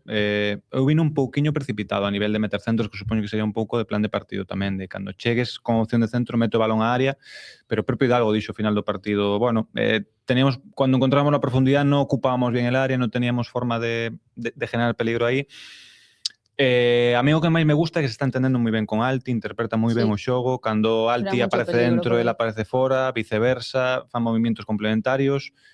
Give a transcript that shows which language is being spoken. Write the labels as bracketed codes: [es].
[gl] Eu vino un pouquiño precipitado a nivel de meter centros, que supoño que sería un pouco de plan de partido tamén, de cando chegues con opción de centro, meto o balón á área, pero o propio Hidalgo dixo ao final do partido, bueno, [es] cuando encontrábamos la profundidad no ocupábamos bien el área, no teníamos forma de generar peligro aí. [gl] A mí o que máis me gusta é que se está entendendo moi ben con Alti, interpreta moi ben o xogo, cando Alti aparece dentro, ele aparece fora, viceversa, fan movimientos complementarios.